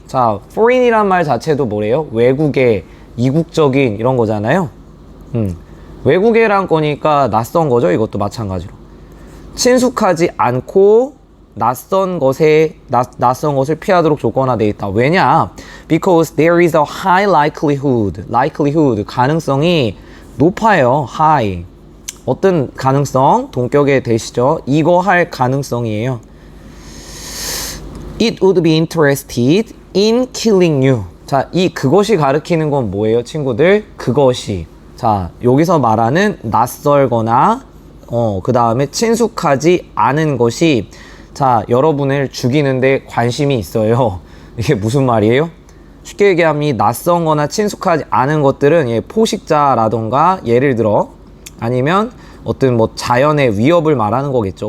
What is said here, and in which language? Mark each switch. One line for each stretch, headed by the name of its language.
Korean: 자, foreign이란 말 자체도 뭐래요? 외국의, 이국적인 이런 거잖아요. 외국애란 거니까 낯선 거죠. 이것도 마찬가지로. 친숙하지 않고 낯선 것을 피하도록 조건화되어 있다. 왜냐?
English: Because there is a high likelihood,
Korean: 가능성이 높아요. high. 어떤 가능성? 동격의 대시죠. 이거 할 가능성이에요.
English: It would be interested in killing you.
Korean: 자, 그것이 가리키는 건 뭐예요, 친구들? 그것이. 자, 여기서 말하는 낯설거나, 그 다음에 친숙하지 않은 것이, 자, 여러분을 죽이는데 관심이 있어요. 이게 무슨 말이에요? 쉽게 얘기하면 낯선 거나 친숙하지 않은 것들은 포식자라던가, 예를 들어, 아니면 어떤 자연의 위협을 말하는 거겠죠.